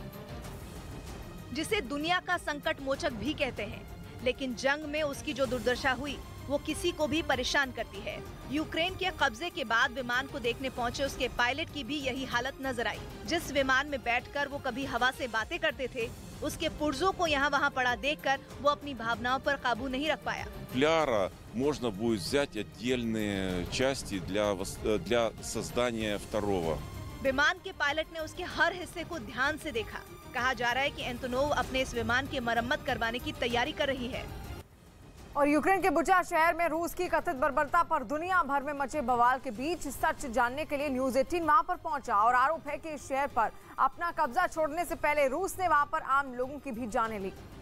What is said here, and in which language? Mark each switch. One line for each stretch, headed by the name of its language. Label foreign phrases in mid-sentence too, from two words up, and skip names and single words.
Hindi: जिसे दुनिया का संकट मोचक भी कहते हैं, लेकिन जंग में उसकी जो दुर्दशा हुई वो किसी को भी परेशान करती है। यूक्रेन के कब्जे के बाद विमान को देखने पहुंचे उसके पायलट की भी यही हालत नजर आई। जिस विमान में बैठकर वो कभी हवा से बातें करते थे, उसके पुर्जों को यहाँ वहाँ पड़ा देखकर वो अपनी भावनाओं पर काबू नहीं रख पाया।
Russian: Пляра можно будет взять отдельные части для создания второго.
Hindi: विमान के पायलट ने उसके हर हिस्से को ध्यान से देखा। कहा जा रहा है कि एंटोनोव अपने इस विमान की मरम्मत करवाने की तैयारी कर रही है। और यूक्रेन के बुचा शहर में रूस की कथित बर्बरता पर दुनिया भर में मचे बवाल के बीच सच जानने के लिए न्यूज़ 18 वहां पर पहुंचा और आरोप है कि इस शहर पर अपना कब्जा छोड़ने से पहले रूस ने वहां पर आम लोगों की भी जानें ली।